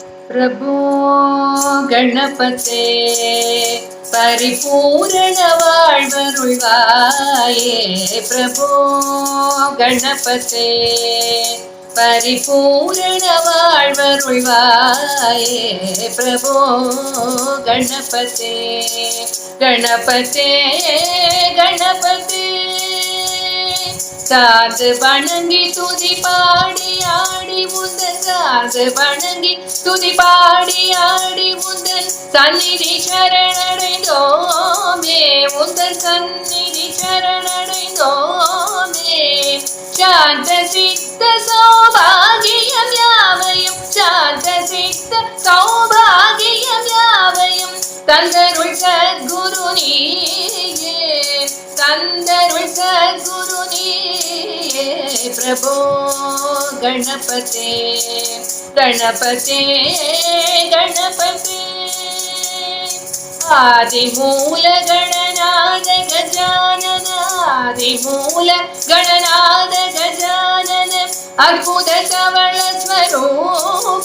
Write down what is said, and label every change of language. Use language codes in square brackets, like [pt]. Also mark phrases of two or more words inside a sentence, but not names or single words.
[sa] प्रभो गणपते परिपूर्ण வாழ்வருள்வாயே प्रभो गणपते परिपूर्ण வாழ்வருள்வாயே प्रभो गणपते गणपते गणपते [ta] சாது வணங்கி துதி பாடி ஆடி உந்தன் சாது வணங்கி துதி பாடி ஆடி உந்தன் சந்நிதி சரணடைந்தோமே உந்தன் சந்நிதி சரணடைந்தோமே சாந்த சித்த சௌபாகியம் யாவையும் சாந்த சித்த சௌபாகியம் யாவையும் தந்தருள் சத்குரு நீயே தந்தருள் சத்குரு நீயே [sa] प्रभो गणपते गणपते गणपते आदिमूल गणनाद गजानन आदिमूल गणनाद गजानन अर्बुद कवल स्वरूप